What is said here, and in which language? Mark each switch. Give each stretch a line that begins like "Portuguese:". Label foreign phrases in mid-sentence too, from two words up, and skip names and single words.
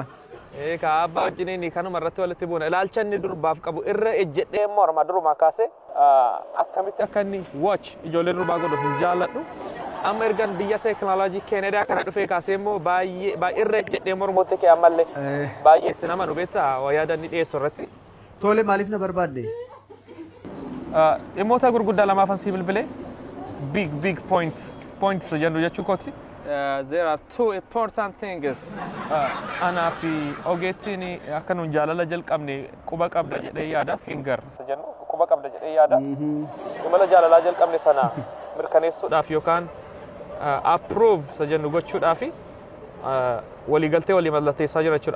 Oromo: Ka abbaa wajjiniin kanuma irratti walitti buuna. Ilaalcha inni durbaaf qabu irra ejjedhee morma durumaa kaasee akkamitti akka inni watch ijoollee durbaa godhu hin jaalladhu. Amma ergan biyya teekinooloojii Keenedaa kana dhufee kaasee immoo baay'ee irra ejjedhee mormoota kee ammallee baay'ee itti nama dhubeetta yaada inni dhiyeessu irratti. Tole maaliif na barbaadde? Dhimmoota gurguddaa lamaafan si bilbilee
English: big points
Oromo: jennu jechuu kooti.
English: There are two important things.
Oromo: Anaa fi ogeettiin akka nuun jaalala jalqabne quba qabda jedhee yaada finger jennu quba qabda jedhee yaada. Imala jaalalaa jalqabne sana mirkaneessuudhaaf yookaan approve jennu gochuudhaaf waliigaltee walii mallatteessaa jira jechuudha.